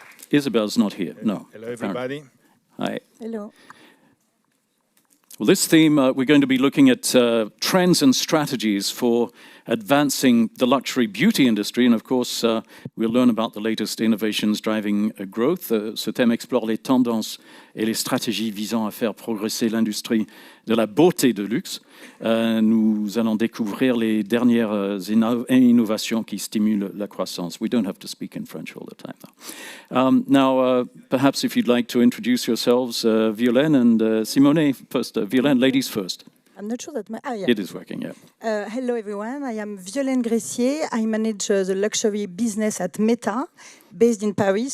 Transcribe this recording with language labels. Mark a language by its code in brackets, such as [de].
[en] Isabel's not here, no. Hello, everybody. Hi. Hello. Well, this theme, we're going to be looking at trends and strategies for advancing the luxury beauty industry. And of course, we'll learn about the latest innovations driving growth. [fr] Ce thème explore les tendances et les stratégies visant à faire progresser l'industrie de la beauté de luxe. Nous allons découvrir les dernières innovations qui stimulent la croissance. [en] We don't have to speak in French all the time, though. Now, perhaps if you'd like to introduce yourselves, Violaine and Simone first. Violaine, ladies first. I'm not sure that yeah. It is working, yeah. Hello, everyone. I am Violaine Gressier. I manage the luxury business at Meta, based in Paris.